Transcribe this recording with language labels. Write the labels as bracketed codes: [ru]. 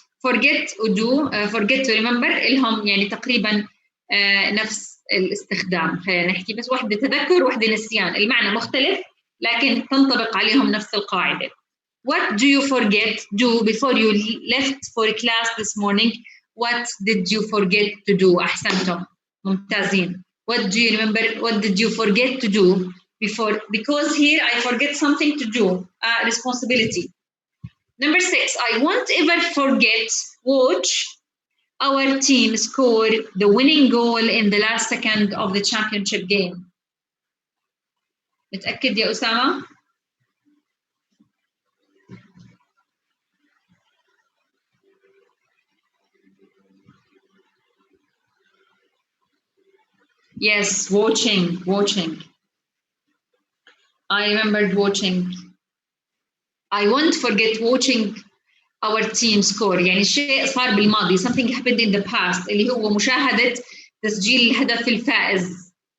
[ar] Forget do forget to remember إلهم يعني تقريبا نفس الاستخدام. خلينا نحكي بس واحدة تذكر واحدة نسيان، المعنى مختلف لكن تنطبق عليهم نفس القاعدة. [en] What do you forget do before you left for class this morning? What did you forget to do? أحسنتم ممتازين. What do you remember? What did you forget to do before? Because here I forget something to do, responsibility. Number 6, I won't ever forget watch our team score the winning goal in the last second of the championship game. [ar] متأكد يا أسامة؟ Yes, watching. [en] I remembered watching. I won't forget watching our team score. [ar] يعني شيء صار بالماضي, something happened in the past اللي هو مشاهدة تسجيل الهدف الفائز.